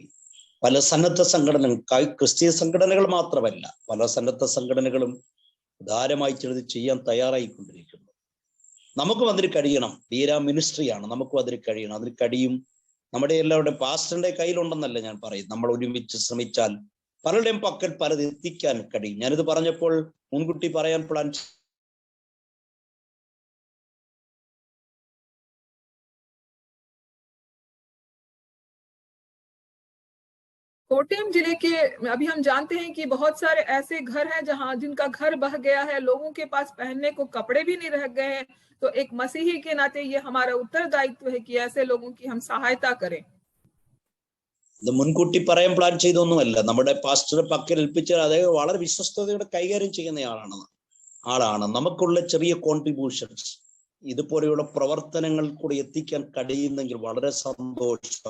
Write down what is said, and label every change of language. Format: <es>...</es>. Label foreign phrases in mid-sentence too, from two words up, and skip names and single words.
<ml>പല സന്നദ്ധ സംഘടനകൾ, ക്രിസ്തീയ സംഘടനകൾ മാത്രമല്ല, പല സന്നദ്ധ സംഘടനകളും ധാരമായി ചെറുത് ചെയ്യാൻ തയ്യാറായിക്കൊണ്ടിരിക്കുന്നു. നമുക്കും അതിന് കഴിയണം. വീര മിനിസ്ട്രിയാണ്, നമുക്കും അതിന് കഴിയണം. അതിന് കഴിയും. നമ്മുടെ എല്ലാവരുടെയും പാസ്റ്ററിന്റെ കയ്യിലുണ്ടെന്നല്ല ഞാൻ പറയും. നമ്മൾ ഒരുമിച്ച് ശ്രമിച്ചാൽ പലരുടെയും പക്കൽ പലത് എത്തിക്കാൻ കഴിയും. ഞാനിത് പറഞ്ഞപ്പോൾ മുൻകൂട്ടി പറയാൻ പ്ലാൻ</ml> <hi>कोटयम जिले के अभी हम जानते हैं कि बहुत सारे ऐसे घर हैं जहां जिनका घर बह गया है, लोगों के पास पहनने को कपड़े भी नहीं रह गए हैं. तो एक मसीही के नाते ये हमारा उत्तरदायित्व है कि ऐसे लोगों की हम सहायता करें.</hi> <ml>ഇത് മുൻകൂട്ടി പറയാൻ പ്ലാൻ ചെയ്തൊന്നുമല്ല. നമ്മുടെ പാസ്റ്റർ പക്കൽ ഏൽപ്പിച്ചാൽ അദ്ദേഹം വളരെ വിശ്വസ്തയോടെ കൈകാര്യം ചെയ്യുന്ന ആളാണ്. നമുക്കുള്ള ചെറിയ കോൺട്രിബ്യൂഷൻസ് ഇതുപോലെയുള്ള പ്രവർത്തനങ്ങൾ കൂടി എത്തിക്കാൻ കഴിയുന്നെങ്കിൽ വളരെ സന്തോഷം.</ml>